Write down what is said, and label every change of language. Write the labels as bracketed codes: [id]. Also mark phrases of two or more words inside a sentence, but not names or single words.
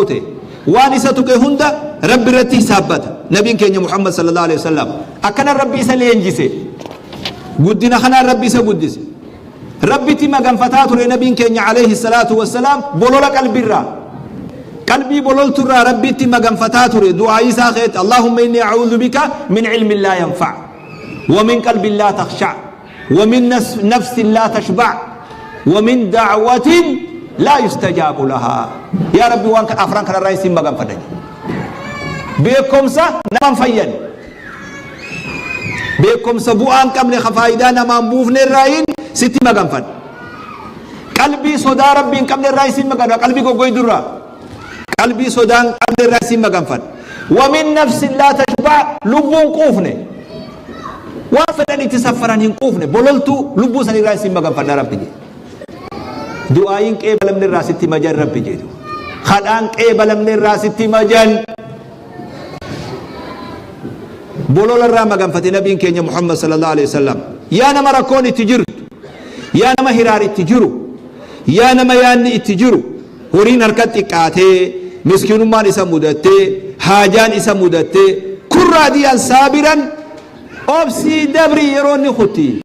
[om] ta'e waan isa tuqe hunda rabbi irratti hisaabbata nabiin keenya muhammad [ar] صلى الله عليه وسلم [om] akkana rabbi isa leenjise guddina kanaan rabbi isa guddise rabbitti maganfataa ture nabiin keenya [ar] عليه الصلاة والسلام [om] bolola qalbirraa qalbii bololturraa rabbitti maganfataa ture du'aa isaa keet [ar] اللهم إني أعوذ بك من علم لا ينفع ومن قلب لا يخشع ومن نفس لا تشبع ومن دعوة لا يستجاب لها يا ربي [om] waan afran kanarraa isin maganfadha beekumsa naman fayyan beekumsa bu'aan qabne faayidaa namaan buufne irraayin sitti maganfan qalbii sodaa rabbiin qabne irraa isin maganfan qalbii goggoydurraa qalbii sodaan qabne irraa isin maganfan [ar] ومن نفس لا تشبع' [om] lubbuun quufne waan fedhan itti saffaran hin quufne bololtu lubbuu san irraa isin maganfadha rabbi jedhe du'aayin qeebalamne irraa sitti majan rabbi jedhu kadhaan qeebalamne irraa sitti majan bolola irraa maganfate nabiin keenya muhammad [ar] صلى الله عليه وسلم [om] yaa nama rakkoon itti jirtu yaa nama hiraar itti jiru yaa nama yaanni itti jiru horiin harkat xiqqaatee miskiinummaan isa mudattee haajaan isa mudattee kun raadiyaan saabiran obsii dabrii yeroo inni kutti